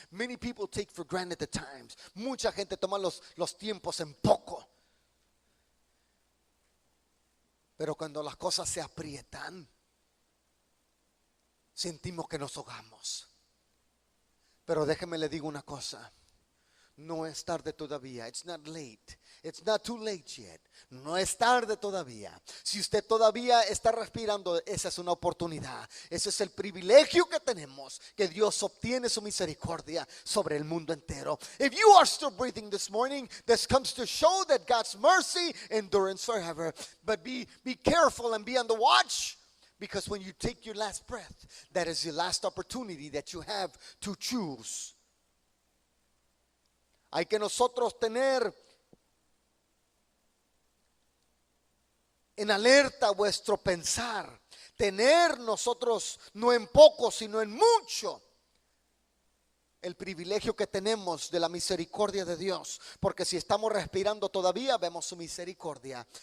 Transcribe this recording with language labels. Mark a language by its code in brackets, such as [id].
[en] Many people take for granted the times. [es] Mucha gente toma los tiempos en poco. Pero cuando las cosas se aprietan, sentimos que nos ahogamos. Pero déjeme le digo una cosa. No es tarde todavía. [en] It's not late. It's not too late yet. [es] No es tarde todavía. Si usted todavía está respirando, esa es una oportunidad. Ese es el privilegio que tenemos, que Dios obtiene su misericordia sobre el mundo entero. [en] If you are still breathing this morning, this comes to show that God's mercy endures forever. But be careful and be on the watch, because when you take your last breath, that is the last opportunity that you have to choose. [es] Hay que nosotros tener en alerta vuestro pensar, tener nosotros no en poco sino en mucho el privilegio que tenemos de la misericordia de Dios, porque si estamos respirando todavía vemos su misericordia.